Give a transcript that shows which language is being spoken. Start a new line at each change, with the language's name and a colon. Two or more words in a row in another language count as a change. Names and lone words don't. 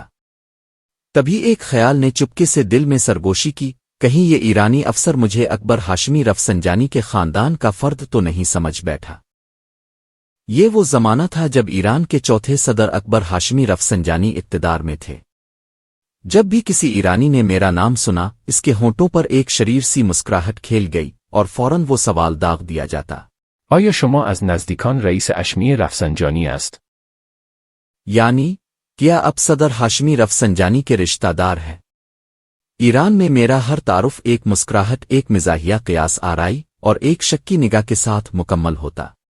Urdu: تبھی ایک خیال نے چپکے سے دل میں سرگوشی کی، کہیں یہ ایرانی افسر مجھے اکبر ہاشمی رفسنجانی کے خاندان کا فرد تو نہیں سمجھ بیٹھا۔ یہ وہ زمانہ تھا جب ایران کے چوتھے صدر اکبر ہاشمی رفسنجانی اقتدار میں تھے۔ جب بھی کسی ایرانی نے میرا نام سنا، اس کے ہونٹوں پر ایک شریر سی مسکراہٹ کھیل گئی، اور فوراً وہ سوال داغ دیا جاتا،
Persian: آیا شما از نزدیکان رئیس ہاشمی رفسنجانی است؟
Urdu: یعنی کیا اب صدر ہاشمی رفسنجانی کے رشتہ دار ہے؟ ایران میں میرا ہر تعارف ایک مسکراہٹ، ایک مزاحیہ قیاس آرائی اور ایک شکی نگاہ کے ساتھ مکمل ہوتا۔